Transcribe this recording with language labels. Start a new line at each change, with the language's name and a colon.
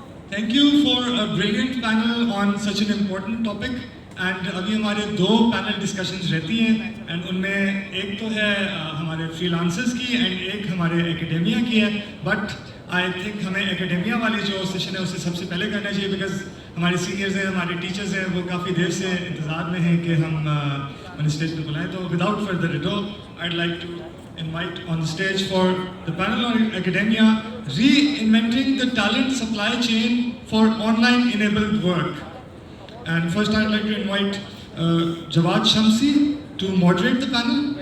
English: Thank you for a brilliant panel on such an important topic.
Urdu: And ابھی ہمارے 2
English: panel discussions
Urdu: رہتی ہیں and ان میں ایک تو ہے ہمارے freelancers کی and ایک ہمارے academia کی ہے.
English: But I think
Urdu: ہمیں academia والی جو سیشن ہے اسے سب سے پہلے کرنا چاہیے
English: because
Urdu: ہمارے seniors ہیں, ہمارے teachers ہیں, وہ کافی دیر سے انتظار میں ہیں کہ ہم انہیں اسٹیج پہ بلائیں. تو
English: without further ado, I'd like to invite on the stage for the panel on academia, reinventing the talent supply chain for online enabled work. And first I'd like to invite Jawad Shamsi to moderate the panel.